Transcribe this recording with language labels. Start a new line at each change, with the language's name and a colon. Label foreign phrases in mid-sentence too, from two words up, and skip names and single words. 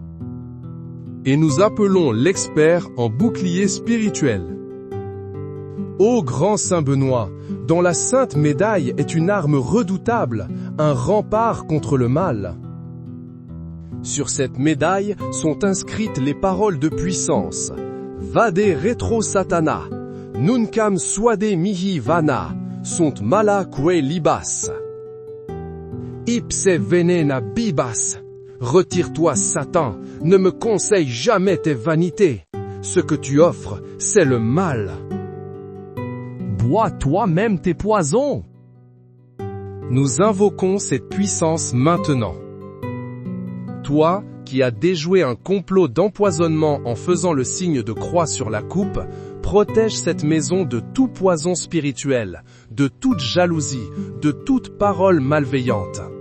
French: Et nous appelons l'expert en bouclier spirituel. Ô grand Saint Benoît, dont la sainte médaille est une arme redoutable, un rempart contre le mal. Sur cette médaille sont inscrites les paroles de puissance.
Latin: Vade retro satana, nuncam suade mihi vana, sont mala que libas. Ipse venena bibas.
French: Retire-toi, Satan, ne me conseille jamais tes vanités. Ce que tu offres, c'est le mal. Bois toi-même tes poisons. Nous invoquons cette puissance maintenant. Toi, qui as déjoué un complot d'empoisonnement en faisant le signe de croix sur la coupe, protège cette maison de tout poison spirituel, de toute jalousie, de toute parole malveillante.